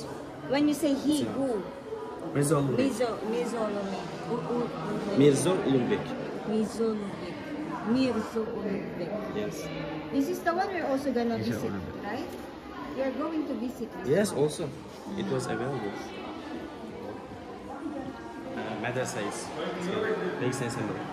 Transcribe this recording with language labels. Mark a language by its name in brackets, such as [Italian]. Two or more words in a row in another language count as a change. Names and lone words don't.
[English] When you say he, who? Mirza Ulugh. Mirzo Ulugh. Ulugh. Yes. This is the one we're also gonna visit, right? We're going to visit. Yes, also. It was available. Madrasa is very sensible.